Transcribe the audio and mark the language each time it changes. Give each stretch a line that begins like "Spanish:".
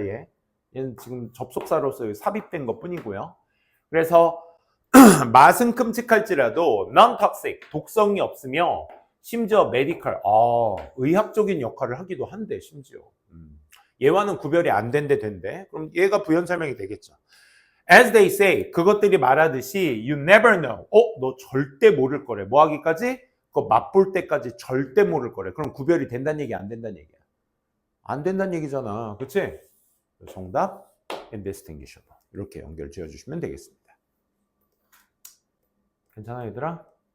Korean: 얘는 지금 접속사로서 삽입된 것 뿐이고요. 그래서 맛은 끔찍할지라도 non-toxic, 독성이 없으며 심지어 medical, 의학적인 역할을 하기도 한대 심지어. 얘와는 구별이 안 된대 된대. 그럼 얘가 부연 설명이 되겠죠.
English: As they say,
Korean: 그것들이 말하듯이
English: you never know.
Korean: 너 절대 모를 거래. 뭐 하기까지? 그거 맛볼 때까지 절대 모를 거래. 그럼 구별이 된다는 얘기 안 된다는 얘기야. 안 된다는 얘기잖아. 그치? 정답, indistinguishable. 이렇게 연결 지어주시면 되겠습니다. 괜찮아 얘들아?